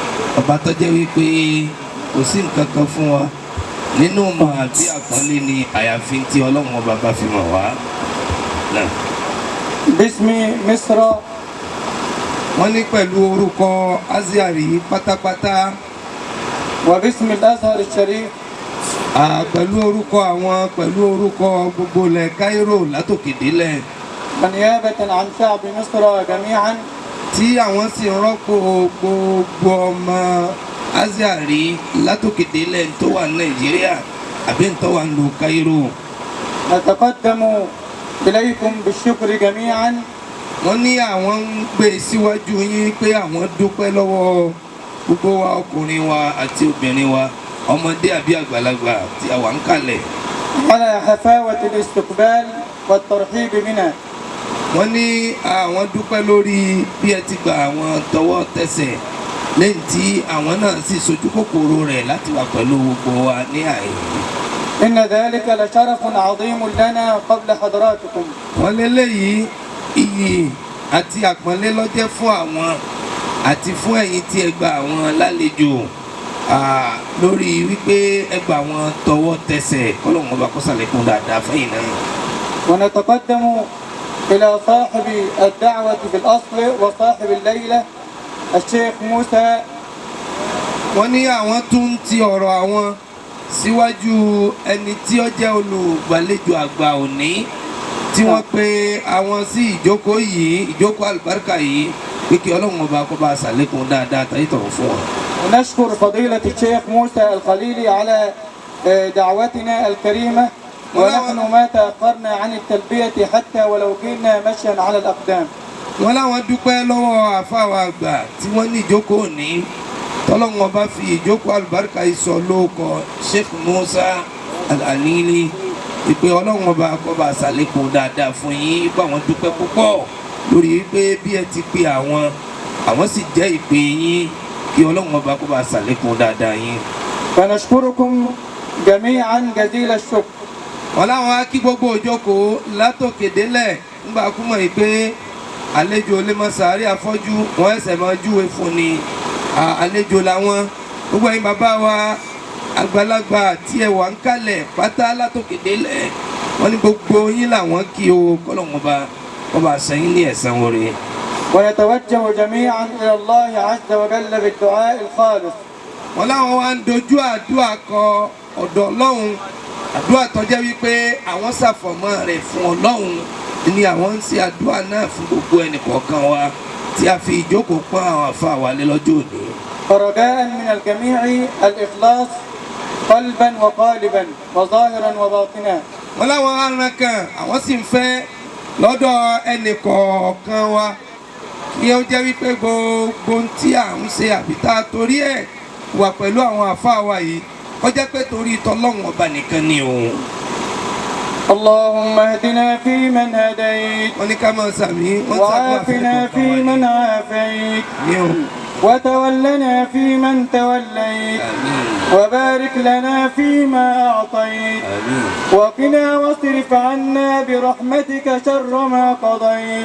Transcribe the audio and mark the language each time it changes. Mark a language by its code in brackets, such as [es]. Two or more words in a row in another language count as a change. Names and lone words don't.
[yo] ọba tó jẹ́ wípé kò sí nǹkan kan fún wa nínú mọ̀ àbí àpọ́nlé ni àyàfi tí ọlọ́run ọba bá fi mọ̀ wá náà. [ar] باسم مصر. [yo] wọ́n ní pẹ̀lú orúkọ Azhari pátápátá. [ar] وباسم الأزهر الشريف. [yo] pẹ̀lú orúkọ àwọn pẹ̀lú orúkọ gbogbo ilẹ̀ Cairo látòkè délẹ̀. [ar] نيابة عن شعب مصر جميعا. [yo] tí àwọn sì ń rọ́pò gbogbo ọmọ Azhari látòkè délẹ̀ tó wà ní Nàìjíríà àbí tó wà ní Cairo. [ar] نتقدم إليكم بالشكر جميعا. [yo] wọ́n ní àwọn ń gbé síwájú yín pé àwọn dúpẹ́ lọ́wọ́ gbogbo wa ọkùnrin wa àti obìnrin wa ọmọdé àbí àgbàlagbà tí a wà ń kalẹ̀. [ar] على حفاوة الاستقبال والترحيب بنا. [yo] wọ́n ní àwọn dúpẹ́ lórí bí ẹ ti gba àwọn tọwọ́ tẹsẹ̀ lẹ́yìn tí àwọn náà sì sojú kòkòrò rẹ̀ láti wà pẹ̀lú gbogbo wa ní àyè. [ar] إن ذلك لشرف عظيم لنا قبل حضرتكم. [yo] wọ́n lélẹ́yìí iyì àti àpọ́nlé ló jẹ́ fún àwọn àti fún ẹ̀yin tí ẹ gba àwọn lálejò lórí wípé ẹ gba àwọn tọwọ́ tẹsẹ̀ kọ́lọ́hún ọba kó ṣàlékún dáadáa fẹ́yìn náà. [ar] ونتقدم إلى صاحب الدعوة بالأصل وصاحب الليلة الشيخ موسى. [yo] wọ́n ní àwọn tún ti ọ̀rọ̀ àwọn síwájú ẹni tí ó jẹ́ olùgbàlejò àgbà òní tí wọ́n pe àwọn sí ìjókòó yìí ìjókòó àlùbáríkà yìí pé kí ọlọ́run ọba kó bá a ṣàlékún dáadáa tàyí tọ̀rọ̀ fún wọn. [ar] ونشكر فضيلة الشيخ موسى الخليلي على دعوتنا الكريمة ونحن ما تأخرنا عن التلبية حتى ولو كنا مشيا على الأقدام. [yo] wọ́n láwọn dúpẹ́ lọ́wọ́ àfáwà àgbà tí wọ́n ní ìjókòó ní tọ́lọ́run ọba fi ìjókòó àlùbáríkà yìí sọ lóòkọ Sheikh Musa Al-Alili ìpè ọlọ́run ọba kó bá a ṣàlékún dáadáa fún yín bá wọn dúpẹ́ púpọ̀ lórí wípé bí ẹ ti pe àwọn sì jẹ́ ìpè yín kí ọlọ́run ọba kó bá a ṣàlékún dáadáa yín. [ar] فنشكركم جميعا جزيل الشكر. [yo] wọ́n láwọn á kí gbogbo òjókòó látòkè délẹ̀ nígbà kú mọ̀ pé àlejò lè mọ sàárè afọ́jú wọ́n ẹsẹ̀ máa júwe fún ni àlejò làwọn gbogbo ẹ̀yin bàbá wa àgbàlagbà tí ẹ wà ń kalẹ̀ pátá látòkè délẹ̀ wọ́n ní gbogbo yín làwọn kí o kọ́lọ́run ọba kó bá a sẹ́yìn ní ẹ̀san oore. [ar] ونتوجه جميعا إلى الله عز وجل بالدعاء الخالص. [yo] wọ́n láwọn wá ń dojú àdúrà kọ ọ̀dọ̀ ọlọ́run àdúrà tó jẹ́ wípé àwọn ṣàfọ̀mọ́ rẹ̀ fún ọlọ́run ni àwọn ń ṣe àdúrà náà fún gbogbo ẹnìkọ̀ọ̀kan wa tí a fi ìjókòó pọ́n àwọn àfa wa lé lọ́jọ́ òní. [ar] فرجاء من الجميع الإخلاص قلبا وقالبا وظاهرا وباطنا. [yo] wọ́n láwọn aràn kan àwọn sì ń fẹ́ lọ́dọ̀ ẹnìkọ̀ọ̀kan wa kí ó jẹ́ wípé gbogbo tí à ń ṣe àbítá torí ẹ̀ wà pẹ̀lú àwọn àfa wa yìí ó jẹ́ pé torí tọ́lọ́run ọba nìkan ni òun. [ar] اللهم اهدنا فيمن هديت وعافنا فيمن عافيت وتولنا فيمن توليت وبارك لنا فيما أعطيت وقنا واصرف عنا برحمتك شر ما قضيت.